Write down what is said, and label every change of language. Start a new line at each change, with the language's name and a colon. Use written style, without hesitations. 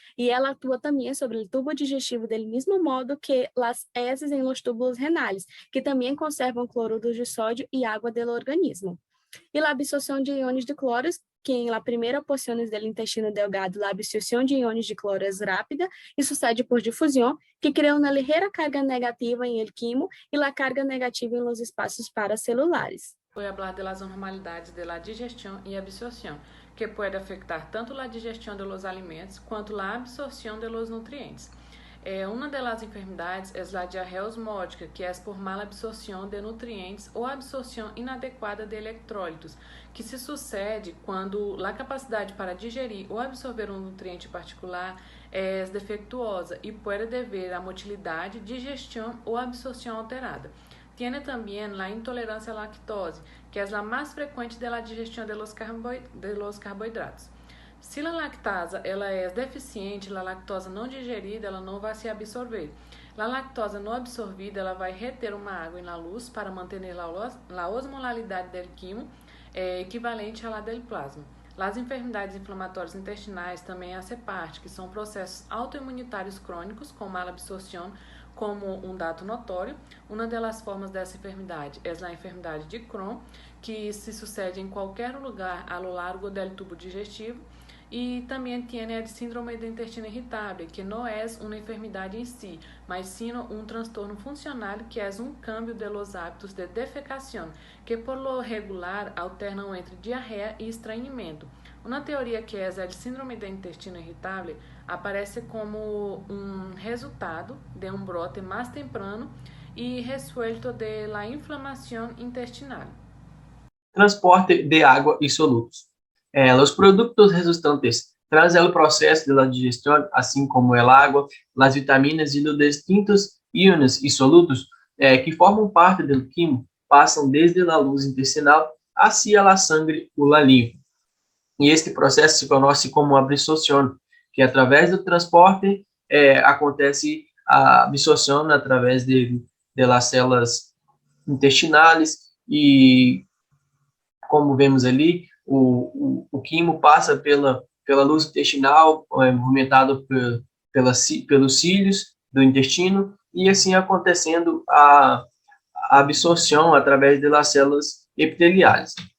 Portuguese: E ela atua também sobre o tubo digestivo do mesmo modo que as heces em los túbulos renais, que também conservam cloruro de sódio e água do organismo. E a absorção de íons de cloro, que em la primeira porção do intestino delgado, a absorção de íons de cloro é rápida e sucede por difusão, que cria uma ligeira carga negativa em el quimo e a carga negativa em los espaços paracelulares.
Spanish: Voy a hablar de las normalidades de la digestión y absorción, que puede afectar tanto la digestión de los alimentos quanto la absorción de los nutrientes. Una de las enfermedades es la diarrea osmótica, que es por mala absorción de nutrientes
Portuguese: ou absorção inadequada de eletrólitos, que se sucede quando a capacidade para digerir ou absorver um nutriente particular é defectuosa e pode dever a motilidade, digestão ou absorção alterada.
Spanish: Tiene también la intolerancia a la lactose, que es la más frecuente de la digestión de los carbohidratos.
Portuguese: Se a lactasa ela é deficiente, a lactose não digerida ela não vai se absorver. A lactose não absorvida ela vai reter uma água na luz para manter a osmolalidade do quimo equivalente à del plasma. As enfermidades inflamatórias intestinais também fazem parte, que são processos autoimunitários crônicos com mala absorção, como um dado notório. Uma das formas dessa enfermidade é a enfermidade de Crohn, que se sucede em qualquer lugar ao largo do tubo digestivo. E também tem a síndrome do intestino irritável, que não é uma enfermidade em si, mas sim um transtorno funcional, que é um
Spanish: câmbio de los hábitos
Portuguese: de defecação, que
Spanish: por lo regular
Portuguese: alternam entre diarreia e estranhamento. Uma teoria que é a síndrome do intestino irritável aparece como um resultado de um brote mais
Spanish: temprano e resuelto
Portuguese: de la inflamação intestinal.
Spanish: Transporte de água y solutos. Los productos resultantes tras el proceso de la digestión, así como el agua, las vitaminas y los distintos iones y solutos que forman parte del quimo passam desde la luz intestinal hacia la sangre o la linfa.
Portuguese: E este processo se conhece como absorção, que através do transporte acontece a absorção através de las células intestinais e, como vemos ali, o quimo passa pela luz intestinal, movimentado pelos cílios do intestino, e assim acontecendo a absorção através das células epiteliais.